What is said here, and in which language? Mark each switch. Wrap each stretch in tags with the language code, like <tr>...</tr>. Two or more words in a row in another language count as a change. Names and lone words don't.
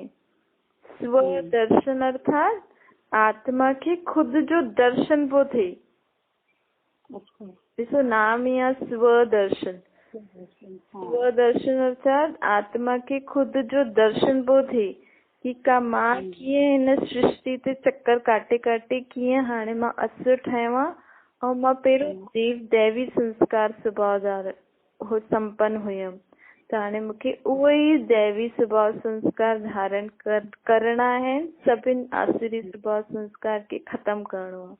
<sd>स्वदर्शन अर्थात आत्मा खे खुद जो दर्शन पियो थिए। ॾिसो नाम ई आहे स्वदर्शन। स्वदर्शन अर्थात आत्मा खे खुद जो दर्शन पियो थिए कि का मां कीअं हिन सृष्टि ते चक्कर काटे काटे कीअं हाणे मां असुर ठहियो आहे ऐं मां पहिरियों दैवी संस्कार स्वभावदार हो संपन्न हुयमि त हाणे मूंखे उहो ई दैवी स्वभाव संस्कार धारण करणा आहिनि। सभिनि आसुरी स्वभाव संस्कार खे ख़तम करणो आहे।</sd>